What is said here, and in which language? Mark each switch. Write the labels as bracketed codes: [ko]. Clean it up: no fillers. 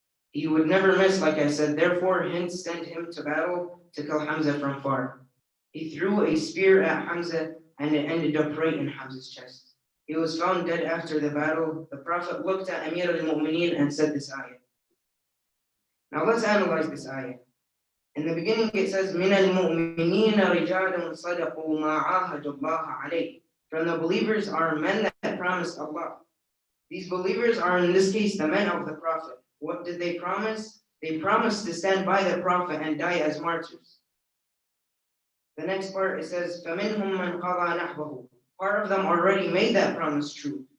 [en] He would never miss, like I said. Therefore, Hind sent him to battle to kill Hamza from far. He threw a spear at Hamza, and it ended up right in Hamza's chest. He was found dead after the battle. The Prophet looked at Amir al-Mu'mineen and said this ayah. Now let's analyze this ayah. In the beginning it says, [ar] مِنَ الْمُؤْمِنِينَ رِجَالٌ صَدَقُوا مَا عَاهَدُوا اللَّهَ عَلَيْهِ. [en] From the believers are men that promised Allah. These believers are in this case the men of the Prophet. What did they promise? They promised to stand by the Prophet and die as martyrs. The next part, it says, [ar] فَمِنْهُمْ مَنْ قَضَى نَحْبَهُ. [en] Part of them already made that promise true.